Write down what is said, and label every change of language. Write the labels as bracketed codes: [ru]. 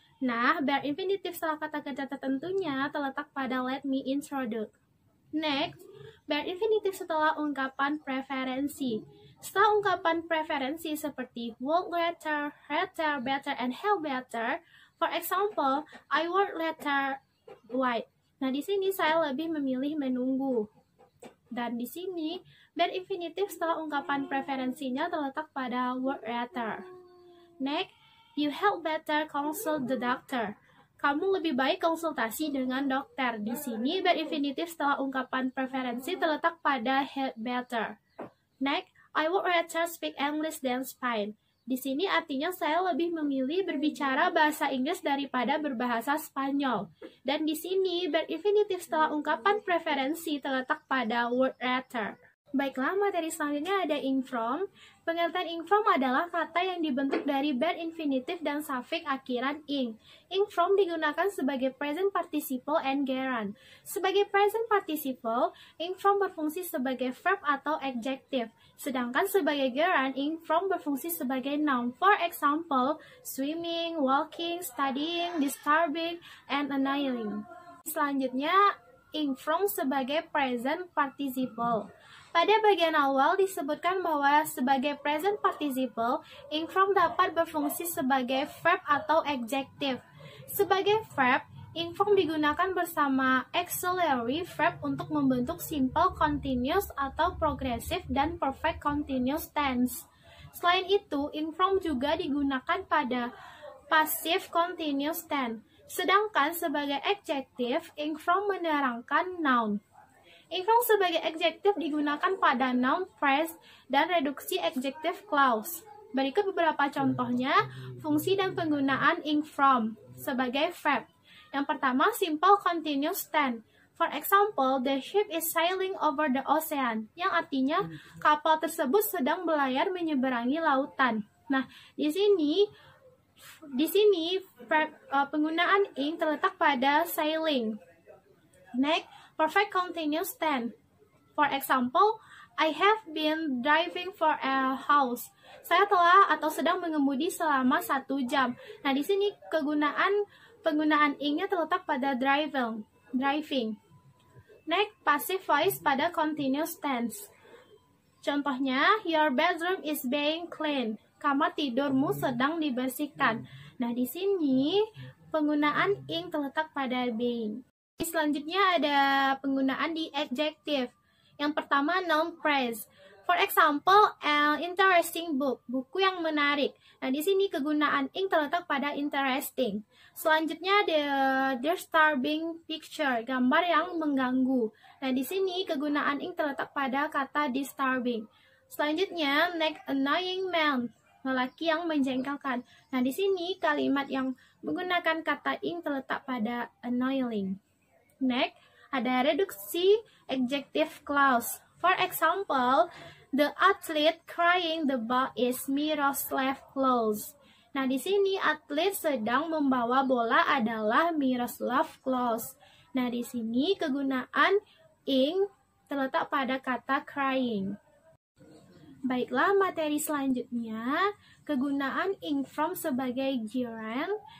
[id] Nah, bare infinitive setelah kata kerja tertentunya terletak pada let me introduce. Next, bare infinitive setelah ungkapan preferensi. Setelah ungkapan preferensi seperti would rather, better, and have better. [en] For example, I would rather wait. [id] Nah, di sini saya lebih memilih menunggu. Dan di sini, bare infinitive setelah ungkapan preferensinya terletak pada would rather. [en] Next, you had better consult the doctor. [id] Kamu lebih baik konsultasi dengan dokter. Di sini, bare infinitive setelah ungkapan preferensi terletak pada had better. [en] Next, I would rather speak English than Spanish. [id] Di sini artinya saya lebih memilih berbicara bahasa Inggris daripada berbahasa Spanyol. Dan di sini, bare infinitive setelah ungkapan preferensi terletak pada would rather. Baiklah, materi selanjutnya ada ing from. Pengertian ing from adalah kata yang dibentuk dari bare infinitive dan suffix akhiran ing. Ing from digunakan sebagai present participle and gerund. Sebagai present participle, ing from berfungsi sebagai verb atau adjective. Sedangkan sebagai gerund, ing from berfungsi sebagai noun. [en] For example, swimming, walking, studying, disturbing, and annoying. [id] Selanjutnya, ing from sebagai present participle. Pada bagian awal disebutkan bahwa sebagai present participle, ing from dapat berfungsi sebagai verb atau adjective. Sebagai verb, ing from digunakan bersama auxiliary verb untuk membentuk simple continuous atau progressive dan perfect continuous tense. Selain itu, ing from juga digunakan pada passive continuous tense. Sedangkan sebagai adjective, ing from menerangkan noun. Ing from sebagai adjective digunakan pada noun phrase dan reduksi adjective clause. Berikut beberapa contohnya fungsi dan penggunaan ing from sebagai verb. Yang pertama, [en] simple continuous tense. For example, the ship is sailing over the ocean, [id] yang artinya kapal tersebut sedang berlayar menyeberangi lautan. Nah, di sini penggunaan ing terletak pada sailing. Next, perfect continuous tense. [en] For example, I have been driving for a house. [id] Saya telah atau sedang mengemudi selama 1 jam. Nah, di sini penggunaan ing-nya terletak pada driving. Next, passive voice pada continuous tense. Contohnya, [en] your bedroom is being cleaned. [id] Kamar tidurmu sedang dibersihkan. Nah, di sini penggunaan ing terletak pada being. Selanjutnya ada penggunaan di adjective. Yang pertama, noun phrase. [en] For example, an interesting book, [id] buku yang menarik. Nah, di sini kegunaan ing terletak pada interesting. Selanjutnya ada disturbing picture, gambar yang mengganggu. Nah, di sini kegunaan ing terletak pada kata disturbing. Selanjutnya, next, annoying man. lelaki yang menjengkelkan. Nah, di sini kalimat yang menggunakan kata ing terletak pada annoying. Next, ada reduksi adjective clause. [en] For example, the athlete crying the ball is Miroslav Klose. [id] Nah, di sini atlet sedang membawa bola adalah Miroslav Klose. Nah, di sini kegunaan ing terletak pada kata crying. Baiklah, materi selanjutnya, kegunaan ing from sebagai gerund.